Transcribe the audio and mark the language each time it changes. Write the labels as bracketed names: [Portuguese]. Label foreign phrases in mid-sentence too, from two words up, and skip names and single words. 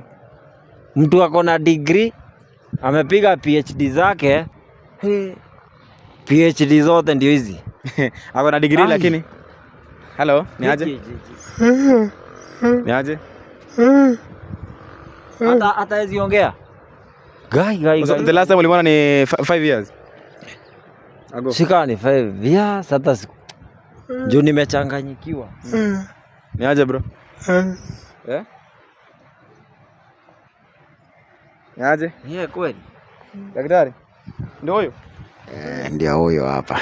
[Swahili] Mtu ako na degree, amepiga PhD zake. PhD zote ndio hizi. Ako na degree lakini. Hello, ni aje? Ni aje? Hata hizi ongea. [English] Guy. The last time [Swahili] ulimwona ni [English] 5 years ago. [Swahili] Shika ni 5 years hata juu nimechanganyikiwa. Ni aje bro? Ni aje? Kweli. Daktari. Ndio huyo? Ndio huyo hapa.